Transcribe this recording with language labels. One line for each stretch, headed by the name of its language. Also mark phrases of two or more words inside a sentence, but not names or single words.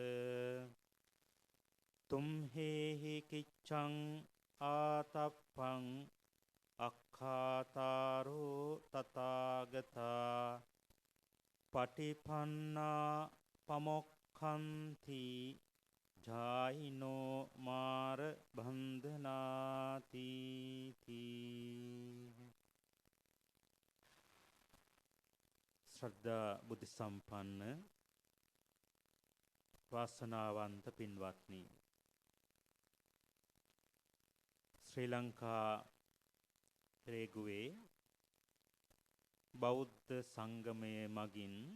Pali: තුම්හෙහි කිච්ඡං ආතප්පං අක්ඛාතාරෝ තථාගතා පටිපන්නා පමොක්ඛන්ති ජායිනෝ මාර බන්ධනාති
Sinhala: ශ්‍රද්ධා බුද්ධ සම්පන්න වාසනාවන්ත පින්වත්නි ශ්‍රී ලංකා රේගුවේ බෞද්ධ සංගමයේ මගින්